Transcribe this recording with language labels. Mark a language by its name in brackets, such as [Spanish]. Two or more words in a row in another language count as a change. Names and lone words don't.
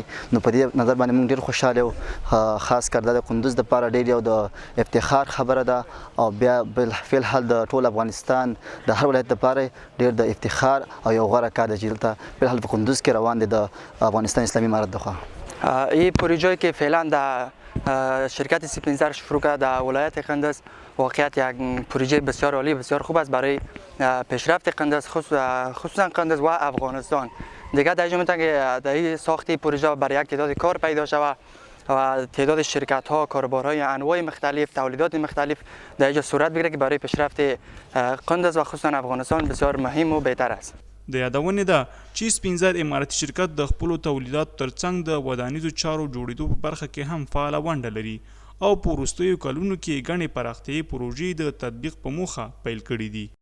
[Pashto] نو په دې نظر باندې موږ ډېر خوشحاله یو، خاص کر د کندوز لپاره ډېر یو د افتخار خبره ده او بیا بالفعل حال د ټول افغانستان د هر ولایت لپاره ډېر د افتخار او یو غوره کار دی چې دلته بالحال په کندوز کې روان دی د افغانستان اسلامی امارت دخوا. [Persian] این پروژه‌ای که فعلا در شرکت سپینزر شروع کرده در ولایت قندز واقعیت یک پروژه بسیار عالی بسیار خوب است برای پیشرفت قندز، خصوصا قندز و افغانستان. دیگه در اینجا میتونم که در این ساخت پروژه برای یک تعداد کار پیدا شود و تعداد شرکت ها، کاروبارهای انواع مختلف، تولیدات مختلف در اینجا صورت بگیره که برای پیشرفت قندز و خصوصا افغانستان بسیار مهم و بهتر است. [Pashto] د یادونې ده چې سپینزر اماراتي شرکت د خپلو تولیداتو ترڅنګ د ودانیزو چارو جوړېدو په برخه کې هم فعاله ونډه لري او په وروستیو کلونو کې ګڼې پراختیایي پروژې د تطبیق په موخه پیل کړي دي.